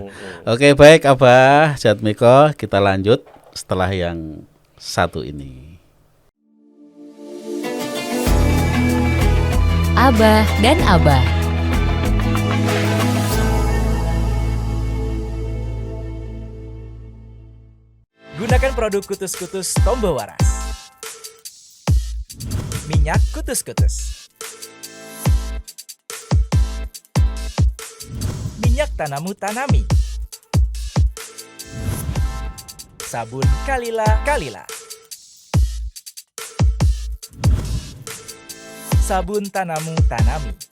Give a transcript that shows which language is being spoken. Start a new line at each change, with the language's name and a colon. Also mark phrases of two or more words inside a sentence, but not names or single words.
Indonesian: Oke, baik Abah Jatmiko, kita lanjut setelah yang satu ini. Abah dan Abah. Gunakan produk Kutus-Kutus Tombo Waras. Minyak Kutus-Kutus. Minyak Tanamu Tanami. Sabun Kalila Kalila. Sabun Tanamu Tanami.